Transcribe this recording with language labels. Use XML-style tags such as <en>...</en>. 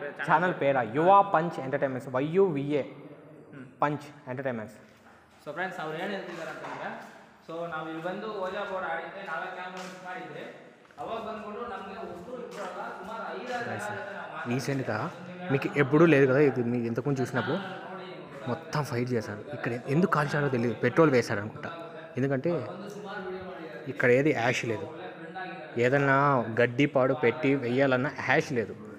<te>Channel పేరా యువ punch entertainments, YUVA పంచ್ entertainments.</te> <kn>So friends, ಅವ್ರು ಏನು ಹೇಳ್ತಿದ್ದಾರೆ ಅಂತಂದರೆ, ಸೊ ನಾವು ಇಲ್ಲಿ ಬಂದು ಓಜಾ ಬೋರ್ಡ್ ಆಡಿದ್ದೆ, 4 ಕ್ಯಾಮ್ರಾ ಮಿಸ್ ಮಾಡಿದ್ದೆ. ಅವಾಗ ಬಂದ್ಬಿಟ್ಟು ನಮಗೆ ಒಬ್ಬರು ಇಬ್ಬರಲ್ಲ, ಸುಮಾರು 5-6</kn> <te>గైస్ రీసెంట్గా మీకు ఎప్పుడూ లేదు కదా, ఇది మీకు ఇంతకుముందు చూసినప్పుడు మొత్తం ఫైట్ చేశారు. ఇక్కడ ఎందుకు కాల్చారో తెలియదు, పెట్రోల్ వేశారు అనుకుంటా. ఎందుకంటే ఇక్కడ ఏది యాష్ లేదు, ఏదన్నా గడ్డి పాడు పెట్టి వెయ్యాలన్నా యాష్ లేదు.</te>